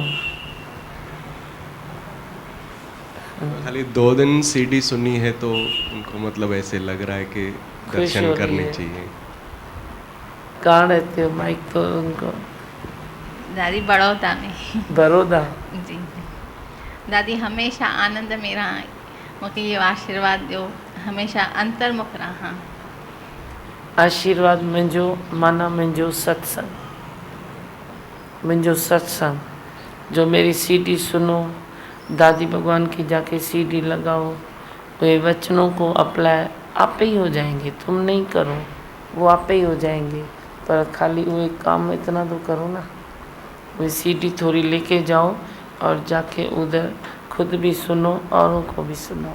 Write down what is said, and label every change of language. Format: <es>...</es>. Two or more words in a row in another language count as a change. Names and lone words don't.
<hi>खाली 2 दिन सीडी सुनी है तो उनको मतलब ऐसे लग रहा है कि दर्शन करने चाहिए। कहाँ रहते हो, माइक तो उनको। दादी बड़ौदा में। बड़ौदा</hi> <sd>जी दादी, हमेशा आनंद में रहा, मूंखे इहो आशीर्वाद ॾियो, हमेशा अंतर्मुख रहा। आशीर्वाद मुंहिंजो माना मुंहिंजो सत्संग, मुंहिंजो सत्संग।</sd> <hi>जो मेरी सीडी सुनो, दादी भगवान की जाके सीडी लगाओ, वे वचनों को अप्लाई आप ही हो जाएंगे, तुम नहीं करो, वो आप ही हो जाएंगे। पर खाली वो एक काम इतना तो करो ना, वो सीडी थोड़ी लेके जाओ और जाके उधर खुद भी सुनो, औरों को भी सुनाओ।</hi>